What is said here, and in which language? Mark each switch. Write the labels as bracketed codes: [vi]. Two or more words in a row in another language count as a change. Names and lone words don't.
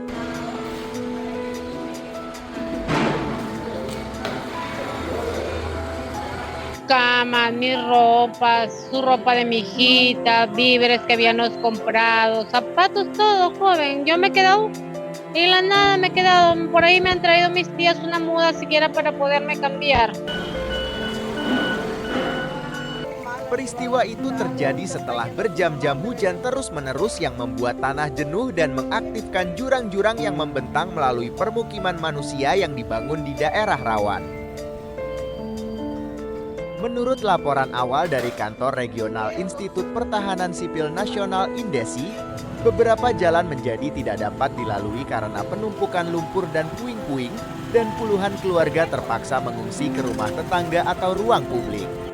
[es] Camas, mis ropas, su ropa de mi hijita, víveres que habíamos comprado, zapatos, todo, joven. Yo me he quedado en la nada, me he quedado, por ahí me han traído mis tías una muda siquiera para poderme cambiar. [id] Peristiwa itu terjadi setelah berjam-jam hujan terus-menerus yang membuat tanah jenuh dan mengaktifkan jurang-jurang yang membentang melalui permukiman manusia yang dibangun di daerah rawan. Menurut laporan awal dari Kantor Regional Institut Pertahanan Sipil Nasional Indesi, beberapa jalan menjadi tidak dapat dilalui karena penumpukan lumpur dan puing-puing, dan puluhan keluarga terpaksa mengungsi ke rumah tetangga atau ruang publik.